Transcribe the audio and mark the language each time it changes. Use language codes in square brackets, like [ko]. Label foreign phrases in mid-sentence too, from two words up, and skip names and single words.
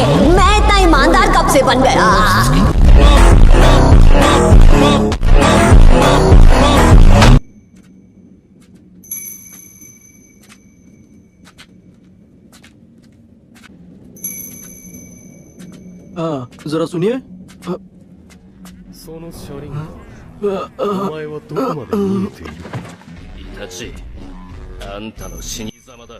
[hi] मैं इतना ईमानदार कब से बन गया? जरा सुनिए। [ja] その車輪お前はどこまで見えている？イタチ、あんたの死に様だ。